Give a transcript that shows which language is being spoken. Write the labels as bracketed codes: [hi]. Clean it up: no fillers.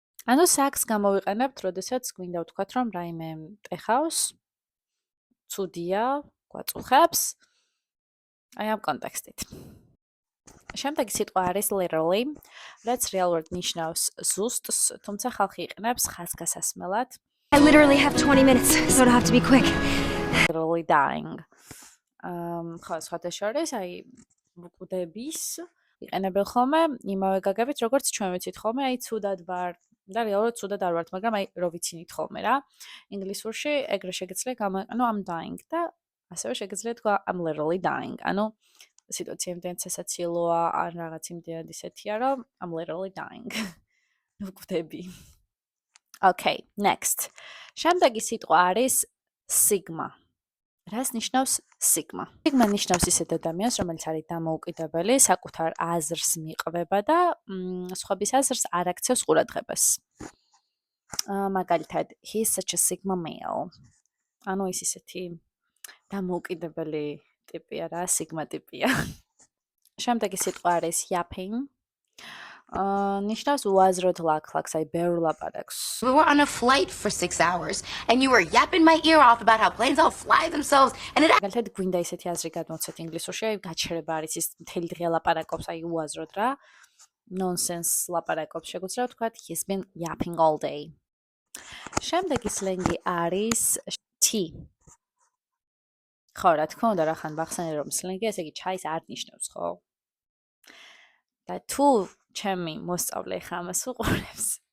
[ka] ანუ sucks გამოვიყენებთ, როდესაც გვინდა ვთქვათ, რომ რაიმე ტეხავს, ცუდია, გვაწუხებს. აი ამ კონტექსტით. შემდეგი სიტყვა არის literally, რაც რეალურად ნიშნავს ზუსტს, თუმცა ხალხი იყენებს ხაზგასასმელად. [en] I literally have 20 minutes, so I have to be quick. Literally dying. [ka] ხო, სხვათა შორის, აი ვკვდების იყენებენ ხოლმე იმავე გაგებით, როგორც ჩვენ ვიცით ხოლმე, აი ცუდად ვარ და რეალურად ცუდად არ ვართ, მაგრამ აი რო ვიცინით ხოლმე რა. ინგლისურში ეგრე შეგიძლია გამოიყენო [en] I'm dying [ka] და ასევე შეგიძლია თქვა [en] I'm literally dying. [ka] ანუ სიტუაცია იმდენად სასაცილოა, ან რაღაც იმდენად ისეთია, რომ [en] I'm literally dying. [ka] ვკვდები. [en] Okay, next. [ka] შემდეგი სიტყვა არის sigma. რას ნიშნავს sigma? Sigma ნიშნავს ისეთ ადამიანს, რომელიც არის დამოუკიდებელი, საკუთარ აზრს მიყვება და სხვების აზრს არ აქცევს ყურადღებას. მაგალითად, [en] he is such a sigma male. [ka] ანუ ის ისეთი დამოუკიდებელი ტიპია რა, sigma ტიპია. შემდეგი სიტყვა არის yapping. ნიშნავს უაზროდ ლაქლაქს, აი ბევრ ლაპარაკს. [en] We were on a flight for 6 hours and you were yapping my ear off about how planes all fly themselves and it [ka] მაგალითად გვინდა ისეთი აზრი გადმოცეთ ინგლისურში, აი გაჩერება არის ის მთელი დღე ლაპარაკობს, აი უაზროდ რა. [en] Nonsense [ka] ლაპარაკობს, შეგვიძლია ვთქვათ [en] he's been yapping all day. [ka] შემდეგი სლენგი არის tea. ხო, რა თქმა უნდა, რახან ვახსენე რომ სლენგი, ესე იგი ჩაის არ ნიშნავს, ხო? და თუ ჩემი მოსწავლე ხა ამას უყურებს.